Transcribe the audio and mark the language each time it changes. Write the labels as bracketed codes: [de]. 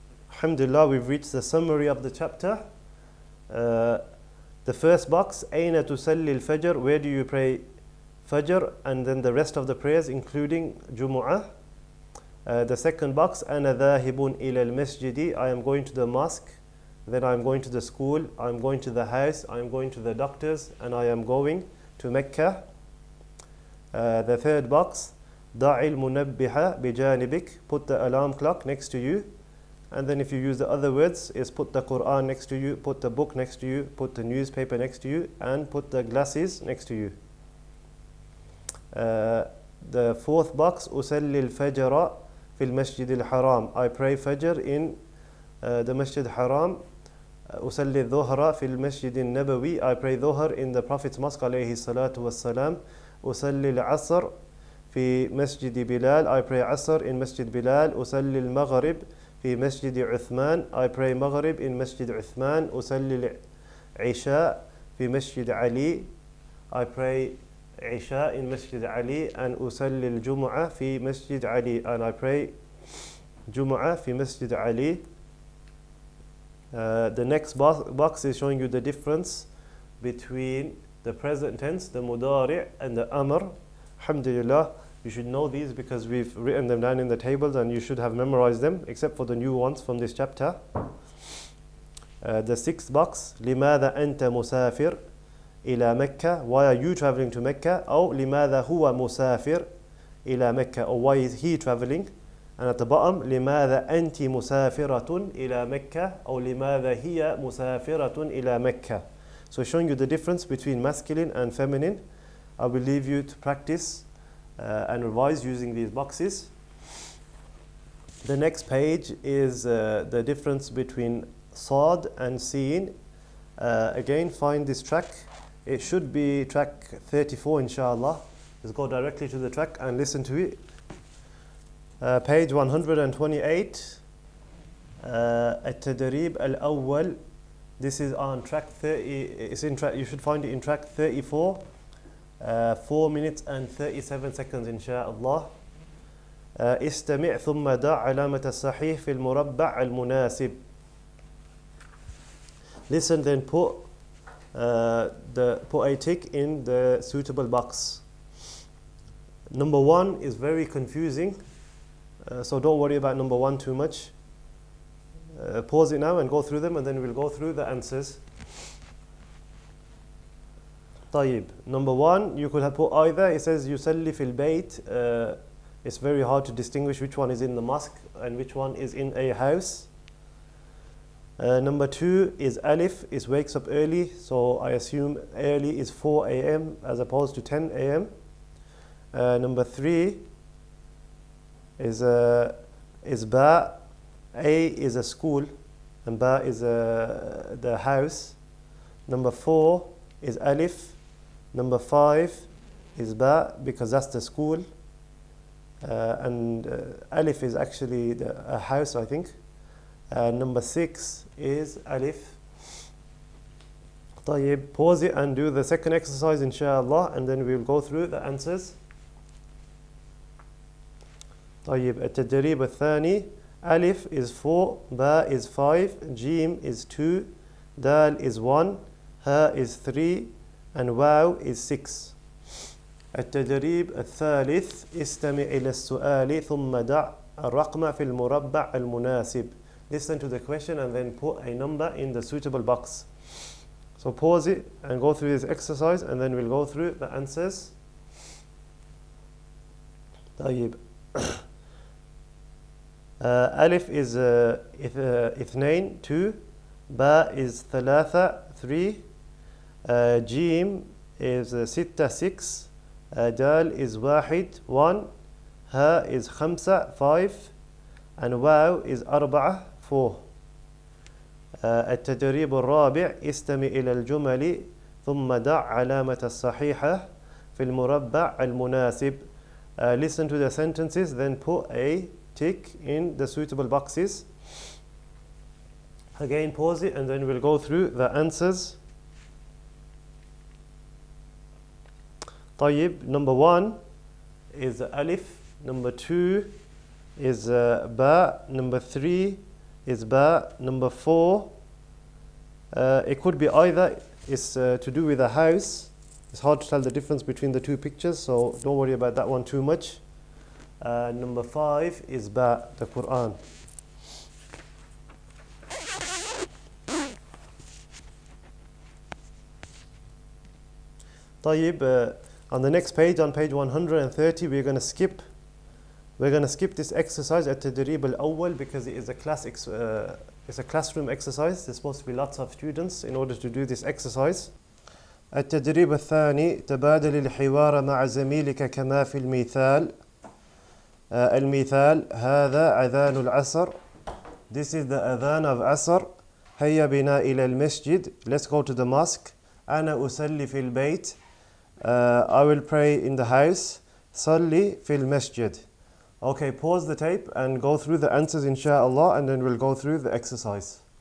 [en] Alhamdulillah, we've reached the summary of the chapter. The first box, [ar] أين تصلي الفجر? [en] Where do you pray Fajr? And then the rest of the prayers including Jumu'ah. The second box, [ar] أنا ذاهب إلى المسجد. [en] I am going to the mosque. Then I am going to the school. I am going to the house. I am going to the doctors. And I am going to Mecca. The third box, [ar] ضع المنبه بجانبك. [en] Put the alarm clock next to you. And then if you use the other words, is put the Quran next to you, put the book next to you, put the newspaper next to you, and put the glasses next to you. The fourth box, [ar] أصلي الفجر في المسجد الحرام. [en] I pray Fajr in the Masjid Haram. [ar] أصلي الظهر في المسجد النبوي. [en] I pray Dhuhr in the Prophet's Mosque [ar] عليه الصلاة والسلام. أصلي العصر في مسجد بلال. [en] I pray Asr in Masjid Bilal. [ar] أصلي المغرب في مسجد عثمان. [en] I pray Maghrib in Masjid Uthman. [ar] أصلي العشاء في مسجد علي. [en] I pray Isha in Masjid Ali. [ar] And أصلي الجمعة في مسجد علي. [en] And I pray Jumu'ah [ar] في مسجد [en] Ali. The next box is showing you the difference between the present tense, the mudari' and the amr. Alhamdulillah, you should know these because we've written them down in the tables and you should have memorized them, except for the new ones from this chapter. The sixth box, [ar] لماذا أنت مسافر إلى مكة? [en] Why are you traveling to Mecca? [ar] أو لماذا هو مسافر إلى مكة? [en] Or why is he traveling? And at the bottom, [ar] لماذا أنت مسافرة إلى مكة? أو لماذا هي مسافرة إلى مكة? [en] So showing you the difference between masculine and feminine. I will leave you to practice and revise using these boxes. The next page is the difference between Sad and Sin. Again, find this track. It should be track 34 inshallah. Just go directly to the track and listen to it. Page 128. [ar] التدريب الأول. [en] This is on track 30. It's in track. You should find it in track 34. 4 minutes and 37 seconds inshallah. [ar] استمع ثم ضع علامة الصحيح في المربع المناسب. [en] Listen, then put a tick in the suitable box. Number 1 is very confusing, so don't worry about number 1 too much. Pause it now and go through them, and then we'll go through the answers. [ar] طيب. [en] Number 1, you could have put either. It says [ar] يصلي في البيت. [en] It's very hard to distinguish which one is in the mosque and which one is in a house. Number 2 is alif. It wakes up early, so I assume early is 4 a.m. as opposed to 10 a.m. Number 3 is ba. A is a school and ba is the house. Number 4 is alif. Number 5 is ba because that's the school. And alif is actually a house, I think. Number 6 is alif. طيب, pause it and do the second exercise inshallah, and then we'll go through the answers. [ar] طيب التدريب الثاني [en] ألف is 4, با is 5, جيم is 2, دال is 1, ها is 3 and واو is 6. [ar] التدريب الثالث استمع إلى السؤال ثم دع الرقم في المربع المناسب. [en] Listen to the question and then put a number in the suitable box. So pause it and go through this exercise and then we'll go through the answers. [ar] طيب ألف is اثنين 2, با is ثلاثة 3, جيم is ستة 6, دال is واحد 1, ها is خمسة 5 and واو is أربعة 4. التدريب الرابع استمع إلى الجمل ثم دع علامة الصحيحة في المربع المناسب. [en] Listen to the sentences then put a tick in the suitable boxes. Again pause it and then we'll go through the answers. [ar] طيب [en] number 1 is alif, number 2 is ba, number 3 is ba, number 4 it could be either is to do with a house. It's hard to tell the difference between the two pictures, so don't worry about that one too much. Number 5 is ba, the Quran. طيب on the next page, on page 130, we're going to skip this exercise at [ar] التدريب الأول [en] because it is it's a classroom exercise. There's supposed to be lots of students in order to do this exercise. [ar] التدريب الثاني تبادل الحوار مع زميلك كما في المثال. المثال هذا أذان العصر. [en] This is the أذان of عصر. [ar] هيا بنا إلى المسجد. [en] Let's go to the mosque. [ar] أنا أصلي في البيت. [en] I will pray in the house. [ar] صلي في المسجد. [en] Okay, pause the tape and go through the answers inshallah and then we'll go through the exercise.